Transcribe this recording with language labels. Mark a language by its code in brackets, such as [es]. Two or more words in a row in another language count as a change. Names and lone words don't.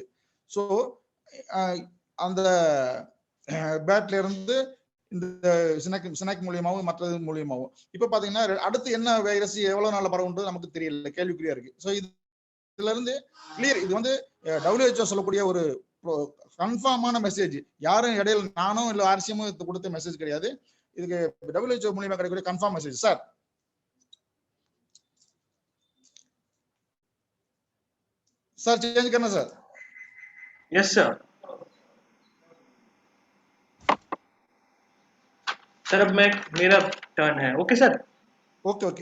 [ta] ஸோ அந்த பேட்ல இருந்து இந்த சினாக் மூலியமாவும் மற்றது மூலியமாவும் இப்ப பாத்தீங்கன்னா அடுத்து என்ன வைரஸ் எவ்வளவு நாள்ல பரவுன்றது நமக்கு தெரியல, கேள்விக்குறியா இருக்கு. ஸோ இதுல இருந்து கிளியர், இது வந்து WHO சொல்லக்கூடிய ஒரு [en] confirmமான message. [ta] யாரும் இடையில நானும் இல்ல ஆர்சியமும் கொடுத்த மெசேஜ் கிடையாது. இதுக்கு WHO மூலியமா கிடைக்கக்கூடிய [en] confirm message. [ta] சார் [hi] सर चेंज करना सर. [en] yes sir. [hi] सर अब मैं मेरा टर्न है. [en] okay sir. okay okay